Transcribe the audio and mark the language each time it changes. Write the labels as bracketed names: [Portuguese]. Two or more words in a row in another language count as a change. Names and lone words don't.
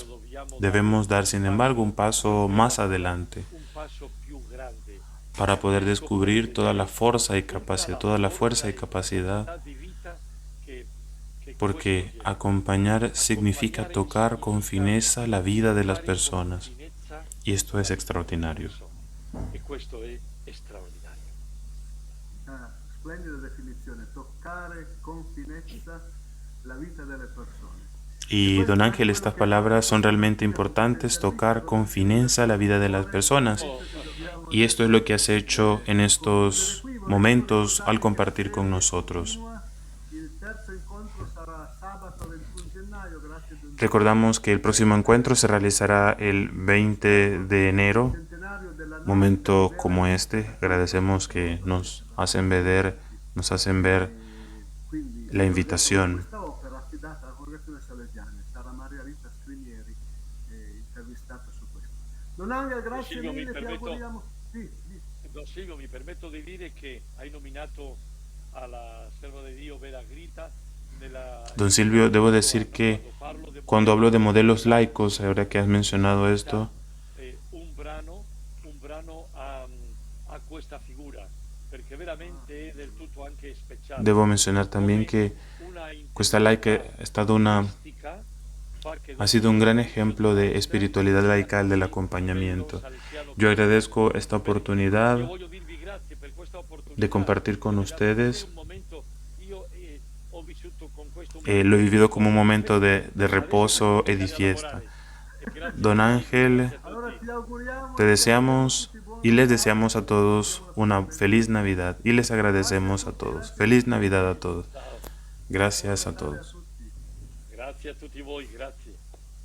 [Spanish] Debemos dar, sin embargo, un paso más adelante para poder descubrir toda la fuerza y capacidad, porque acompañar significa tocar con fineza la vida de las personas, y esto es extraordinario. [Italian] Splendida definizione, toccare con finezza la vita delle persone. [Spanish] Y don Ángel, estas palabras son realmente importantes, tocar con fineza la vida de las personas. Y esto es lo que has hecho en estos momentos al compartir con nosotros. Recordamos que el próximo encuentro se realizará el 20 de enero, momento como este. Agradecemos que nos hacen ver la invitación. [Italian] Don Silvio, mi permetto di dire che hai nominato alla serva di Dio Vera Grita. [Spanish] Don Silvio, debo decir que cuando hablo de modelos laicos, ahora que has mencionado esto, [Italian] un brano a questa figura, perché veramente è del tutto anche speciale. [Spanish] Debo mencionar también que Cuesta laica ha sido un gran ejemplo de espiritualidad laical del acompañamiento. Yo agradezco esta oportunidad de compartir con ustedes. Lo he vivido como un momento de reposo y de fiesta. Don Ángel, te deseamos y les deseamos a todos una feliz Navidad y les agradecemos a todos. Feliz Navidad a todos. Gracias a todos. [Italian] Grazie a tutti voi, grazie.